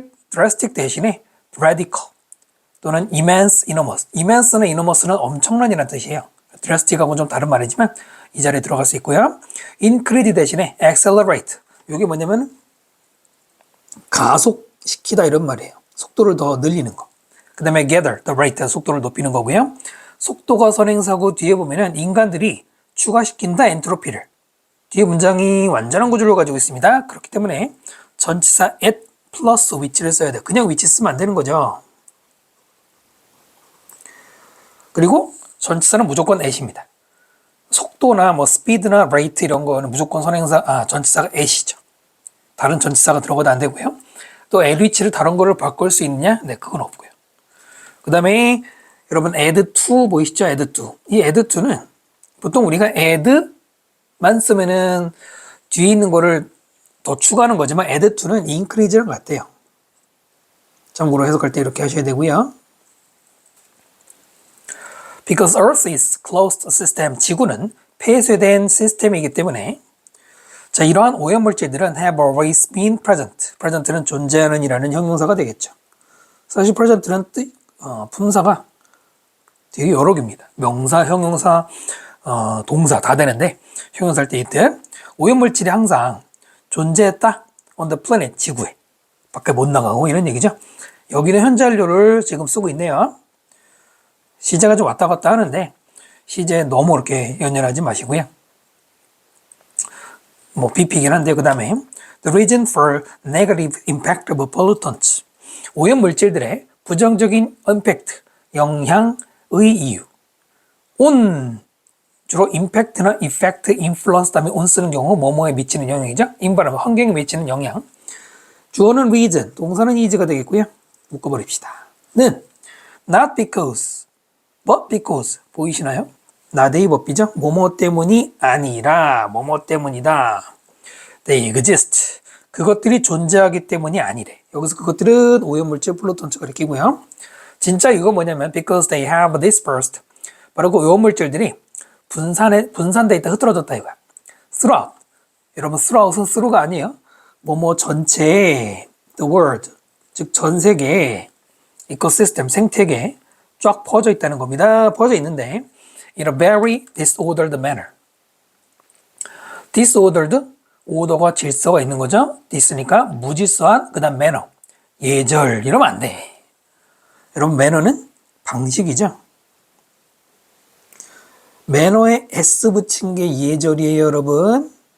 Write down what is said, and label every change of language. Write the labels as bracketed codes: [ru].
[en] drastic 대신에 radical 또는 immense, enormous. [ko] immense나 enormous는 엄청난이라는 뜻이에요. drastic하고는 좀 다른 말이지만 이 자리에 들어갈 수 있고요. [en] increase 대신에 accelerate. [ko] 이게 뭐냐면 가속시키다 이런 말이에요. 속도를 더 늘리는 거. 그 다음에 [en] gather, the rate, [ko] 속도를 높이는 거고요. 속도가 선행사고 뒤에 보면은 인간들이 추가시킨다 엔트로피를. 뒤에 문장이 완전한 구조를 가지고 있습니다. 그렇기 때문에 전치사 at 플러스 위치를 써야 돼요. 그냥 위치 쓰면 안 되는 거죠. 그리고 전치사는 무조건 at입니다. 속도나 뭐 speed나 rate 이런 거는 무조건 선행사, 전치사가 at이죠. 다른 전치사가 들어가도 안 되고요. 또 at 위치를 다른 거를 바꿀 수 있느냐? 네, 그건 없고요. 그 다음에 여러분 add to 보이시죠? [en] add to. [ko] 이 add to는 보통 우리가 add만 쓰면은 뒤에 있는 거를 더 추가하는 거지만 add to는 increase랑 같아요. 참고로 해석할 때 이렇게 하셔야 되고요. [en] Because Earth is closed system, [ko] 지구는 폐쇄된 시스템이기 때문에 자 이러한 오염물질들은 [en] have always been present. [ko] present는 존재하는 이라는 형용사가 되겠죠. 사실 present는 품사가 되게 여러 개입니다. 명사, 형용사, 동사 다 되는데 형용사 할 때 이때 오염물질이 항상 존재했다. [en] on the planet, 지구에. [ko] 밖에 못 나가고 이런 얘기죠. 여기는 현재 완료를 지금 쓰고 있네요. 시제가 좀 왔다 갔다 하는데 시제 너무 그렇게 연연하지 마시고요. 뭐 BP이긴 한데 그 다음에 [en] The reason for negative impact of pollutants. [ko] 오염물질들의 부정적인 임팩트, 영향의 이유. on 주로 impact나 effect, influence 다음에 on 쓰는 경우 뭐뭐에 미치는 영향이죠. environment, 환경에 미치는 영향. 주어는 reason, 동사는 is가 되겠고요. 묶어버립시다. [en] 는 not because, but because. [ko] 보이시나요? 나대의 법비죠. 뭐뭐 때문이 아니라 뭐뭐 때문이다. [en] They exist. [ko] 그것들이 존재하기 때문이 아니래. 여기서 그것들은 오염물질 플루턴츠가 가리키고요. 진짜 이거 뭐냐면 [en] because they have dispersed. [ko] 바로 그 오염물질들이 분산돼 있다, 흐트러졌다 이거야. throughout. 여러분 throughout은 through가 아니에요. 뭐뭐 전체에 the world, 즉 전 세계에 이코시스템, 생태계에 쫙 퍼져 있다는 겁니다. 퍼져 있는데 [en] in a very disordered manner. [ko] disordered, 오더가 질서가 있는 거죠. dis니까 무질서한, 그 다음 manner, 예절 이러면 안 돼. 여러분 manner는 방식이죠. 매너에 S 붙인 게 예절이에요, 여러분.